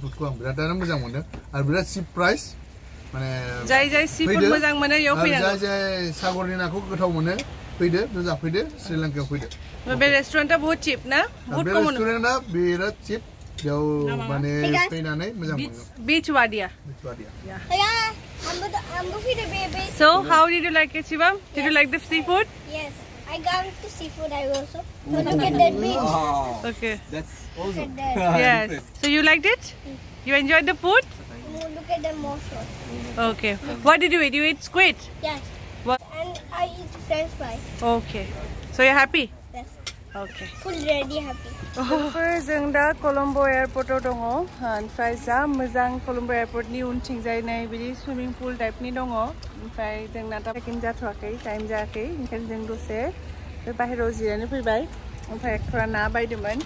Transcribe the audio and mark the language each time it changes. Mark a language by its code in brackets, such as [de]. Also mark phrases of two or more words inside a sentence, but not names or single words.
[brx] फुडखौ आं बिरादानो मोजां मोनदों आरो बिराद [en] cheap price [brx] माने जाय [en] sea food [brx] मोजां मोनो बेयाव फैनांगौ जाय सागरनि नाखौ गोथाव मोनो फैदो थ' जाफैदो श्रीलंकायाव फैदो बे रेस्टुरेन्टआ बहुत चिप ना बहुत [en] common restaurantआ [brx] बिराद चिप बेयाव माने फैनानै मोजां मोनो बीच वादिया [en] So how did you like it, Shivam? Did you like the seafood? Yes. I gone to seafood also. So look at that beach. Wow. Okay. That's Look awesome. at that. Yes. So you liked it? You enjoyed the food? Oh, look at the motion. Okay. What did you eat? You ate squid? Yes. What? And I eat French fry. Okay. So you're happy? Yes. Okay. Full ready happy. [brx] जों दा कलम्बो एयारपर्टआव दङ ओमफ्राय जा मोजां कलम्बो एयारपर्टनि उनथिंजाय नै बिदि [en] swimming pool typeनि [brx] दङ ओमफ्राय जोंना दा चेक इन जाथ'वाखै टाइम जायाखै ओंखायनो जों दसे बे बाहेरायाव जिरायनो फैबाय ओमफ्राय एक्टरा ना बायदोंमोन